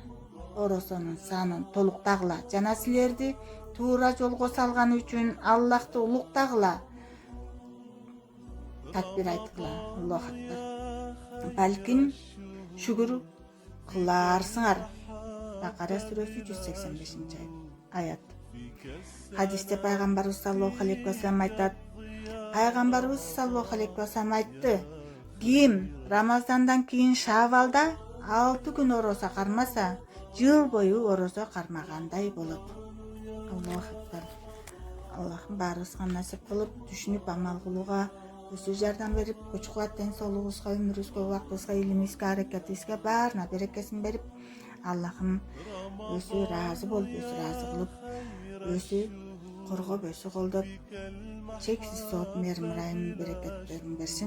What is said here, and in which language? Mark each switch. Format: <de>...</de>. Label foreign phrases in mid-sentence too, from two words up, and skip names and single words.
<ky>Оросонун санын толуктагыла. Жана силерди туура жолго салган үчүн Аллахты улуктагыла. Такбир айткыла.</ky> <ar>الله أكبر.</ar> <ky>Балким шүгүр кыларсыңар. Бакара сүрөсү 185 аят. Хадисте пайгамбарыбыз</ky> <ar>صلى الله عليه وسلم</ar> <ky>айтат. Пайгамбарыбыз</ky> <ar>صلى الله عليه وسلم</ar> <ky>айтты. Ким Рамазандан кийин Шавалда 6 күн орозо кармаса, жыл бою орозо кармагандай болот.</ky> <ar>الله أكبر.</ar> <ky>Аллахым баарыбызга насип кылып, түшүнүп амал кылууга, өзү жардам берип, күч кубат ден соолугубузга, өмүрүбүзгө, убактыбызга, илимибизге, аракетибизге баарына берекесин берип, Аллахым өзү ыраазы болуп, өзү ыраазы кылып, өзү коргоп, өзү колдоп, чексиз соот мээрим ырайым берекеттерин берсин.</ky>